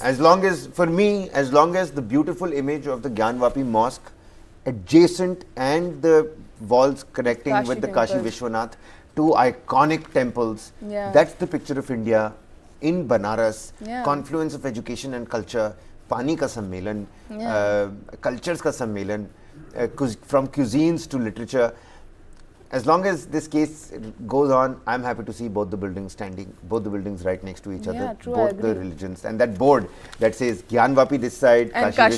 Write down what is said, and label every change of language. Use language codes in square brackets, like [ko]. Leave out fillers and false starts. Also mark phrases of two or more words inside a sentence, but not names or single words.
[en] As long as, for me, as long as the beautiful image of the Gyanvapi mosque adjacent and the walls connecting Kashi with the Kashi temple. Vishwanath, two iconic temples, Yeah. that's the picture of India in Banaras, Yeah. confluence of education and culture, [hi] Pani ka sammelan, [en] Yeah. cultures [hi] ka sammelan, [en] from cuisines to literature. As long as this case goes on, I'm happy to see both the buildings standing, both the buildings right next to each Yeah, other, true, I both the agree. religions, and that board that says Gyanvapi this side, And Kashi